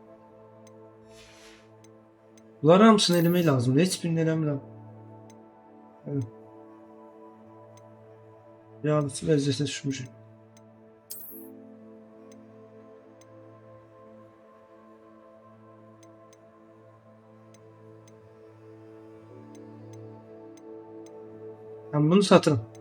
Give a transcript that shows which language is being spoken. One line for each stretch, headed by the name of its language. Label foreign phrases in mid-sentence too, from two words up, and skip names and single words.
Azerbaijani: Bunları hamısını eləmək lazımdır. Heç birini eləmirəm.
Turkish: Evet.
Azerbaijani: Yağlısı vəziyyətə düşmüşüm.
Turkish: Ben bunu satırım.